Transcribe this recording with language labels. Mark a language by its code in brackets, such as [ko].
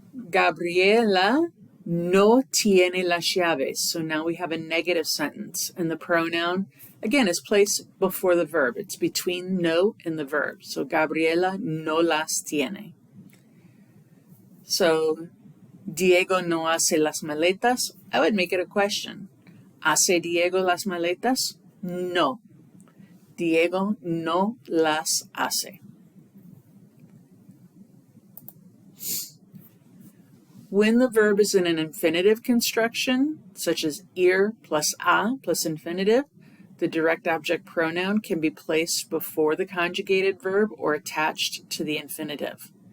[es] Gabriela no tiene las llaves. [en] So now we have a negative sentence, and the pronoun, again, is placed before the verb. It's between no and the verb. So [es] Gabriela no las tiene. [en] So [es] Diego no hace las maletas. [en] I would make it a question. [es] ¿Hace Diego las maletas? No. Diego no las hace. [en] When the verb is in an infinitive construction, such as ir plus a plus infinitive, the direct object pronoun can be placed before the conjugated verb or attached to the infinitive.